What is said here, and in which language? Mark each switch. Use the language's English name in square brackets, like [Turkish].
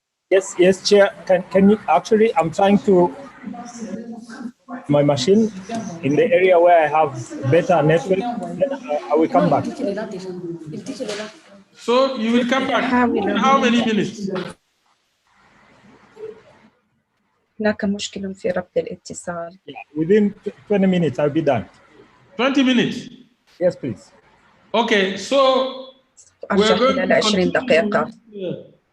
[English] Yes, Chair. Can you actually? I'm trying to my machine in the area where I have better network. I will come back. So you will come back in how many minutes? [Arabic] هناك مشكلة في ربط الاتصال. [English] Within 20 minutes, I'll be done. 20 minutes? Yes, please. Okay, so we're going to continue.